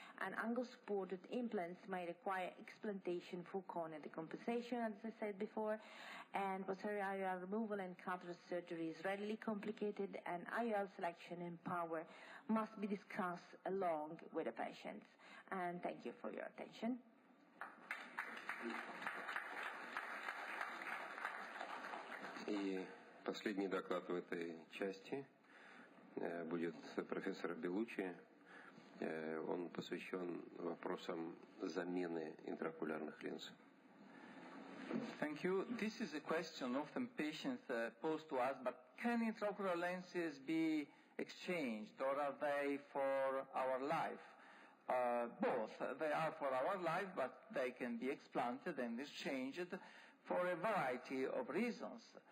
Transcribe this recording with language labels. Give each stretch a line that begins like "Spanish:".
English: And angle-supported implants may require explantation for corneal decompensation, as I said before, and posterior IOL removal and cataract surgery is readily complicated, and IOL selection and power must be discussed along with the patients. And thank you for your attention.
Russian: И последний доклад в этой части будет профессора Белуччи. Он посвящен вопросам замены интраокулярных линз.
English: Thank you. This is a question often patients pose to us, but can intraocular lenses be exchanged, or are they for our life? Both. They are for our life, but they can be explanted and exchanged for a variety of reasons.